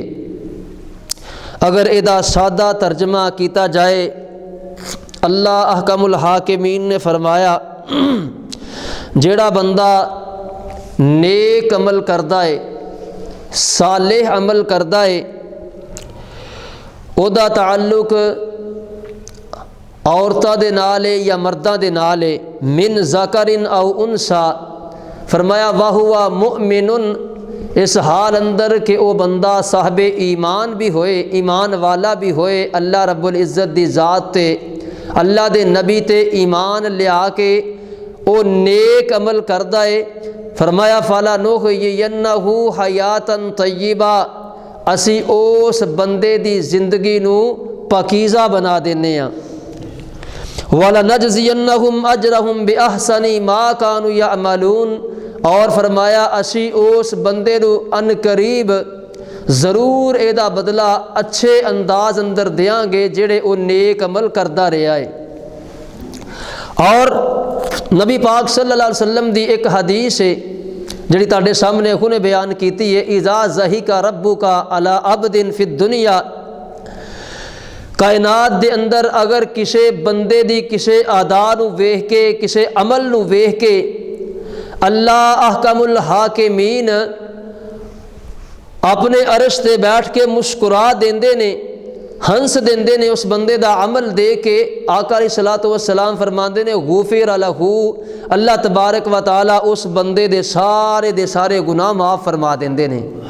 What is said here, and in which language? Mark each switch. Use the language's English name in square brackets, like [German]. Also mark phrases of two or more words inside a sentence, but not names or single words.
[Punjabi] اگر ادا سادہ ترجمہ کیتا جائے اللہ احکم الحاکمین نے فرمایا جیڑا بندہ نیک عمل کردہ ہے صالح عمل کردہ ہے او دا تعلق عورتاں دے نال ہے یا مرداں دے نال ہے [Arabic] من ذکر او انثى [Punjabi] فرمایا [Arabic] وَهُوَ مُؤْمِنٌ [Punjabi] اس حال اندر کہ او بندہ صاحب ایمان بھی ہوئے ایمان والا بھی ہوئے اللہ رب العزت دی ذات تے اللہ دے نبی تے ایمان لیا کے او نیک عمل کردہ ہے فرمایا [Arabic] فَلَنُحْيِيَنَّهُ حَيَاةً طَيِّبَةً [Punjabi] اسی اس بندے دی زندگی نو پاکیزہ بنا دینے ہیں [Arabic] وَلَنَجْزِيَنَّهُمْ أَجْرَهُمْ بِأَحْسَنِ مَا كَانُوا يَعْمَلُونَ [Punjabi] اور فرمایا اسی اس بندے نو ان قریب ضرور ایدہ بدلہ اچھے انداز اندر دیاں گے جڑے او نیک عمل کردہ رہا ہے۔ اور نبی پاک صلی اللہ علیہ وسلم دی ایک حدیث ہے جڑی تاڑے سامنے انہیں بیان کیتی ہے [Arabic] اذا ضحک ربک علی عبد فی الدنیا [Punjabi] کائنات دے اندر اگر کسے بندے دی کسے ادا نو ویکھ کے کسے عمل نو ویکھ کے اللہ احکم الحاکمین اپنے عرش تے بیٹھ کے مسکرا دیندے نے ہنس دیندے نے اس بندے دا عمل دے کے آقا [Arabic] علیہ الصلوۃ والسلام [Punjabi] فرماندے نے [Arabic] غفر لہ [Punjabi] اللہ تبارک و تعالی اس بندے دے سارے گناہ معاف فرما دیندے نے۔